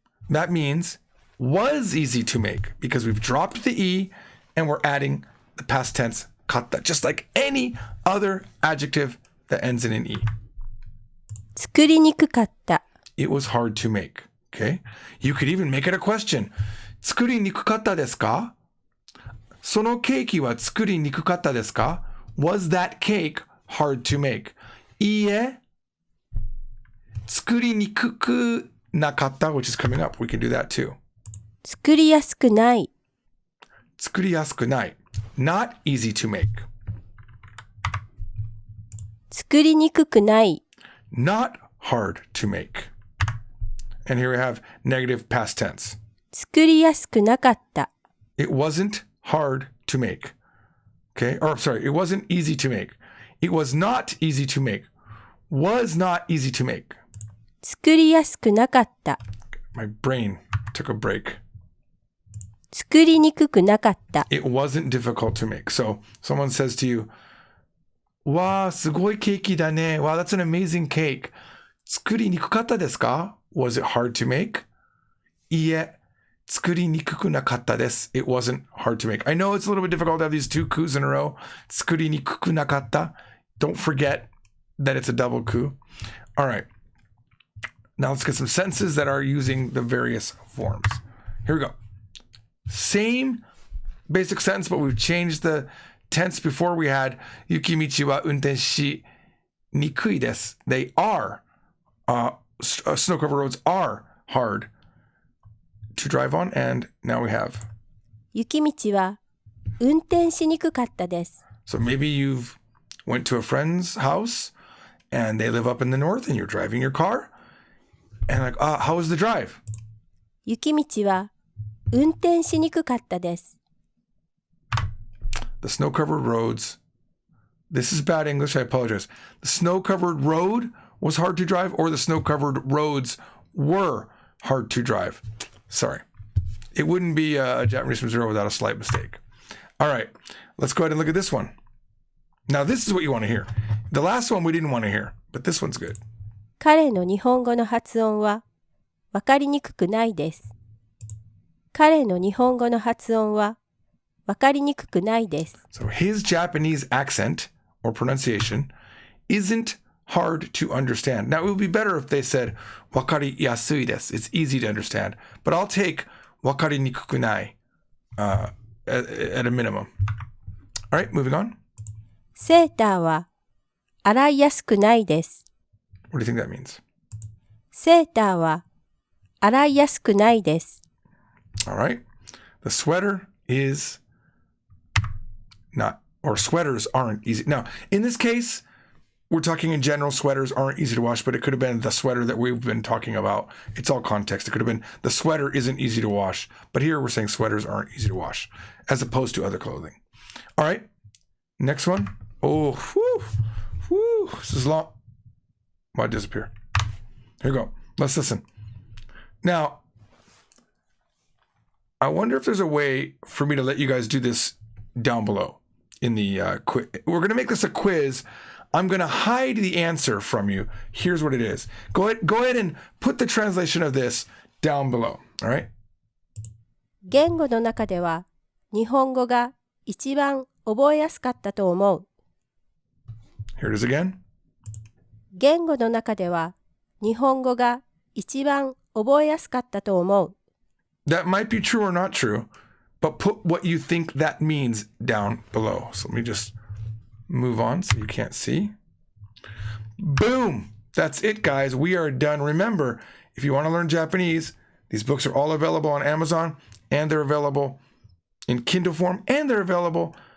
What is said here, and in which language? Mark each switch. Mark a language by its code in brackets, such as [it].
[en] That means was easy to make because we've dropped the E and we're adding the past tense katta, just like any other adjective that ends in an E. [ja] 作りにくかった。 [en] It was hard to make. Okay. You could even make it a question. [ja] 作りにくかったですか?そのケーキは作りにくかったですか? [en] Was that cake hard to make? [ja] いいえ。作りにくくなかった [en] which is coming up. We can do that too. [ja] 作りやすくない。作りやすくない. [en] Not easy to make. [ja] 作りにくくない。 [en] Not hard to make. And here we have negative past tense. [ja] 作りやすくなかった。 [en] It wasn't hard to make. Okay? Or sorry, it wasn't easy to make. It was not easy to make. Was not easy to make. [ja] 作りやすくなかった。 [en] My brain took a break. [ja] 作りにくくなかった。 [en] It wasn't difficult to make. So someone says to you, [ja] わあ、すごいケーキだね. [en] Wow, that's an amazing cake. [ja] 作りにくかったですか? [en] Was it hard to make? [ja] いいえ。作りにくくなかったです. [en] It wasn't hard to make. I know it's a little bit difficult to have these two coups in a row. [ja] 作りにくくなかった. [en] Don't forget that it's a double coup. All right. Now let's get some sentences that are using the various forms. Here we go. Same basic sentence, but we've changed the tense. Before we had [ja] 雪道は運転しにくいです. [en] They are, snow-covered roads are hard to drive on, and now we have [ja] 雪道は運転しにくかったです。 [en] So maybe you've went to a friend's house and they live up in the north and you're driving your car and like, how was the drive? [ja] 雪道は運転しにくかったです。 [en] The snow-covered roads. This is bad English, I apologize. The snow-covered road was hard to drive, or the snow-covered roads were hard to drive. Sorry. It wouldn't be a Japanese from zero without a slight mistake. All right. Let's go ahead and look at this one. Now, this is what you want to hear. The last one we didn't want to hear, but this one's good. [ja] 彼の日本語の発音はわかりにくくないです。彼の日本語の発音はわかりにくくないです。 [en] So his Japanese accent or pronunciation isn't hard to understand. Now, it would be better if they said [ja] わかりやすいです. [en] It's easy to understand. But I'll take [ja] わかりにくくない [en] at a minimum. All right, moving on. [ja] セーターは洗いやすくないです。 [en] What do you think that means? [ja] セーターは洗いやすくないです。 [en] All right. The sweater is not, or sweaters aren't easy. Now, in this case, we're talking in general, sweaters aren't easy to wash, but it could have been the sweater that we've been talking about. It's all context. It could have been the sweater isn't easy to wash, but here we're saying sweaters aren't easy to wash as opposed to other clothing. All right. Next one. Oh, whew, this is long. Why disappear? Here we go. Let's listen. Now, I wonder if there's a way for me to let you guys do this down below in the quiz. We're going to make this a quiz. I'm going to hide the answer from you. Here's what it is. Go ahead and put the translation of this down below. All right? [ja] 言語の中では日本語が一番覚えやすかったと思う。 [en] Here it is again. [ja] 言語の中では日本語が一番覚えやすかったと思う。 [en] That might be true or not true, but put what you think that means down below. So let me just move on so you can't see. Boom! That's it, guys. We are done. Remember, if you want to learn Japanese, these books are all available on Amazon, and they're available in Kindle form, and they're available